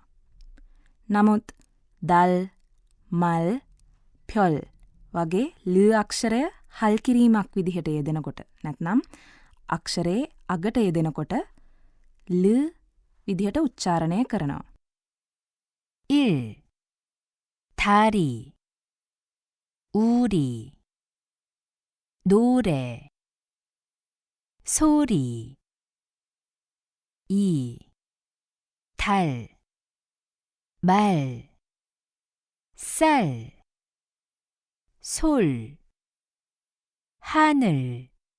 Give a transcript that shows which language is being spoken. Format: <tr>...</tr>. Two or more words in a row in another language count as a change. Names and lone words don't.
<si>නමුත් දල්, මල්, ප්යොල් වගේ ල අක්ෂරය හල් කිරීමක් විදිහට යෙදෙනකොට, නැත්නම් අක්ෂරයේ අගට යෙදෙනකොට ල විදිහට උච්චාරණය කරනවා.</si> <ko>1. 다리, 우리, 노래, 소리. 2. 달, 말, 쌀, 솔, 하늘.</ko>